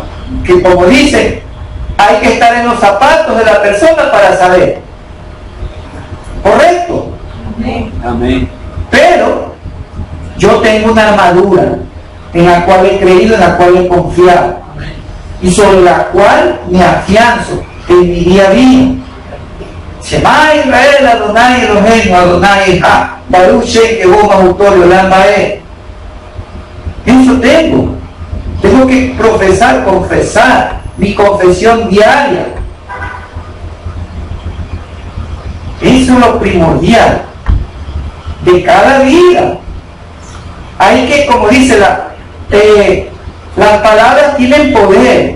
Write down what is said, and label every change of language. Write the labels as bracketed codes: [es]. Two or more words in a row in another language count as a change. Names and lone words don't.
[es] Que como dice, hay que estar en los zapatos de la persona para saber. ¿Correcto? Amén. Amén. Pero yo tengo una armadura en la cual he creído, en la cual he confiado y sobre la cual me afianzo en mi día a día. [he] שמע ישראל אדני אלהינו אדני אחד ברוך שם כבוד מלכותו לעולם ועד. [es] Eso tengo que confesar mi confesión diaria. Eso es lo primordial de cada día. Hay que, como dice las palabras tienen poder.